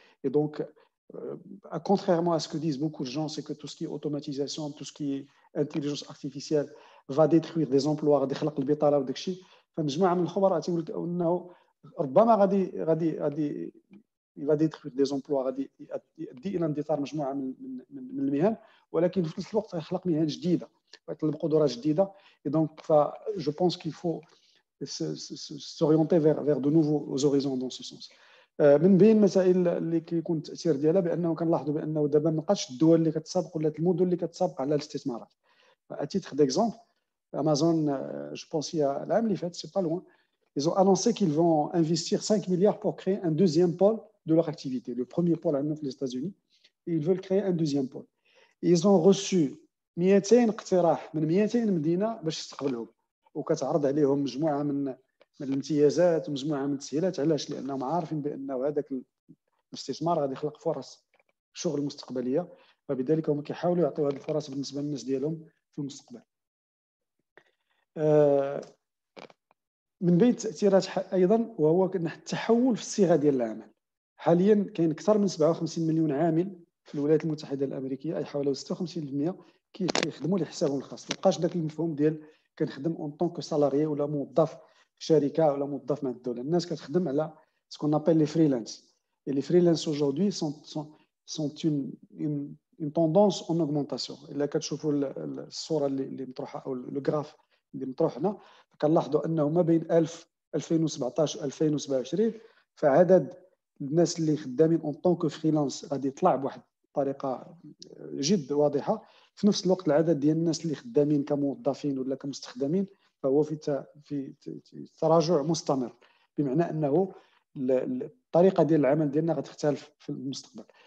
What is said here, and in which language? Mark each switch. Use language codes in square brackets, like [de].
[fr] Et donc, contrairement à ce que disent beaucoup de gens, c'est que tout ce qui est automatisation, tout ce qui est intelligence artificielle va détruire des emplois, [ar] غادي يخلق البطاله وداك الشيء. فمجموعه من الخبراء تيقول انه ربما غادي [fr] il va détruire des emplois، [ar] غادي يؤدي الى اندثار مجموعه من المهن، ولكن في نفس الوقت يخلق مهن جديده ويطلب قدرات جديده. [fr] Et donc, je pense qu'il faut s'orienter vers de nouveaux horizons dans ce sens. [ar] من بين المسائل اللي كيكون التاثير ديالها بانه كنلاحظوا بانه دابا ما بقاتش الدول اللي كتسابق ولا المدن اللي كتسابق على الاستثمارات. [fr] اتيتر d'exemple, Amazon, je pense il y a l'année [ar] اللي فاتت, [fr] c'est pas loin, ils ont annoncé qu'ils vont investir 5 milliards pour créer un deuxième pôle de leur activité. Le premier pôle à les États-Unis, et ils veulent créer un deuxième pôle. Et ils ont reçu [ar] 200 اقتراح من 200 مدينه باش يستقبلهم، وكتعرض عليهم مجموعه من الامتيازات ومجموعه من التسهيلات. علاش؟ لانهم عارفين بانه هذاك الاستثمار غادي يخلق فرص شغل مستقبليه، فبذلك هم كيحاولوا يعطيو هذه الفرص بالنسبه للناس ديالهم في المستقبل. من بين التاثيرات ايضا وهو التحول في الصيغه ديال العمل. حاليا كاين اكثر من 57 مليون عامل في الولايات المتحده الامريكيه، اي حوالي 56% كيخدموا لحسابهم الخاص. ما بقاش داك المفهوم ديال كنخدم اون طونك سالاريي ولا موظف في شركه ولا موظف مع الدوله. الناس كتخدم على سكون ابل لي فريلانس. [fr] Et les freelances aujourd'hui sont une tendance en augmentation. [ar] إلا كتشوفوا الصوره اللي مطروحه او لو غراف اللي مطروح هنا، كنلاحظوا انه ما بين 2017 و 2027 فعدد الناس اللي خدامين اون طونك فريلانس غادي يطلع بواحد الطريقه جد واضحه. في نفس الوقت العدد ديال الناس اللي خدامين كموظفين ولا كمستخدمين فهو في تراجع مستمر، بمعنى انه الطريقه ديال العمل ديالنا غتختلف في المستقبل.